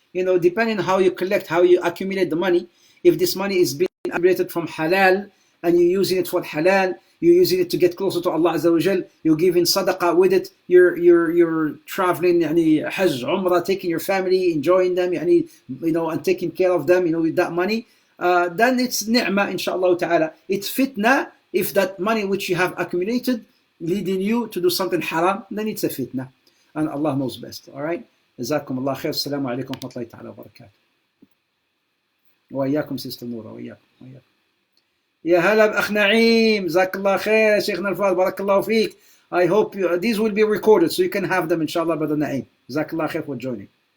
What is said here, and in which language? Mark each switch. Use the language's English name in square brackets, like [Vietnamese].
[English] You know, depending on how you collect, how you accumulate the money, if this money is being accumulated from halal and you're using it for halal, you're using it to get closer to Allah Azza wa Jal, you're giving sadaqah with it, you're traveling, yani, hajj, umrah, taking your family, enjoying them, yani, you know, and taking care of them, you know, with that money, then it's ni'mah, inshallah ta'ala. It's fitna if that money which you have accumulated leading you to do something haram, then it's a fitna. And Allah knows best. All right? [Arabic] جزاكم الله خير. السلام عليكم ورحمة الله تعالى وبركاته. وإياكم سيستر نورة وإياكم. يا هلا بأخ نعيم. جزاك الله خير شيخنا الفاضل. بارك الله فيك. [English] I hope these will be recorded so you can have them inshallah, brother Naeem. [Arabic] جزاك الله خير [English] for joining.